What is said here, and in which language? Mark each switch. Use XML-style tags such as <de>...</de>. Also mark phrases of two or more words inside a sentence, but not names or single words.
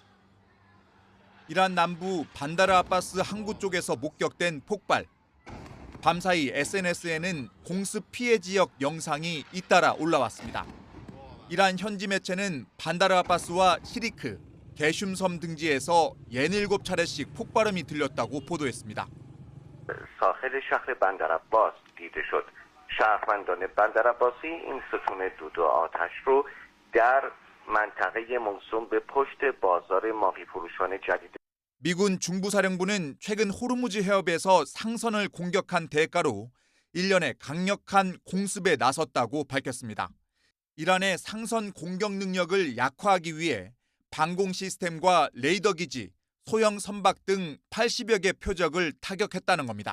<ko>이란 남부 반다르 아바스 항구 쪽에서 목격된 폭발. 밤사이 SNS에는 공습 피해 지역 영상이 잇따라 올라왔습니다. 이란 현지 매체는 반다르 아바스와 시리크, 게슘섬 등지에서 67차례씩 폭발음이 들렸다고 보도했습니다.</ko> <fa>ساحل شهر بندرعباس دیده شد. شهروندان بندرعباسی این ستون دود و آتش رو در منطقه موسوم به پشت بازار ماهی فروشان جدید.</fa> <ko>미군 중부사령부는 최근 호르무즈 해협에서 상선을 공격한 대가로 일련의 강력한 공습에 나섰다고 밝혔습니다. 이란의 상선 공격 능력을 약화하기 위해 방공 시스템과 레이더 기지, 소형 선박 등 80여 개 표적을 타격했다는 겁니다.</ko>